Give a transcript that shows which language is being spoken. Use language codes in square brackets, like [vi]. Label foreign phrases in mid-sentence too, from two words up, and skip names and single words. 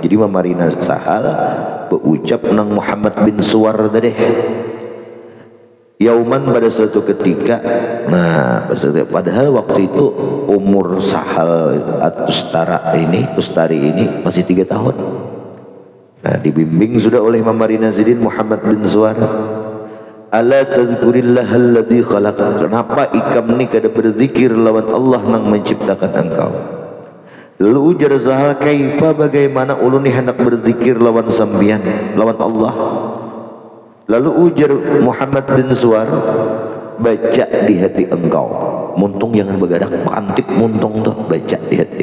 [bjn] Jadi memarina Sahal berucap nang Muhammad bin Suwar tadi. [id] Yauman, pada suatu ketika. Nah, padahal waktu itu umur Sahal Tustari ini masih 3 tahun. [bjn] Nah, dibimbing sudah oleh Memarina Sidin Muhammad bin Suwar. [ar] ألا تذكر الله الذي خلق, [bjn] kenapa ikam ni kada berzikir lawan Allah nang menciptakan engkau. Lalu ujar Sahal, kaifa, bagaimana ulun ni hendak berzikir lawan sambian, lawan Allah. Lalu ujar Muhammad bin Suwar, baca di hati engkau, muntung jangan begadak, mantip muntung tuh, baca di hati.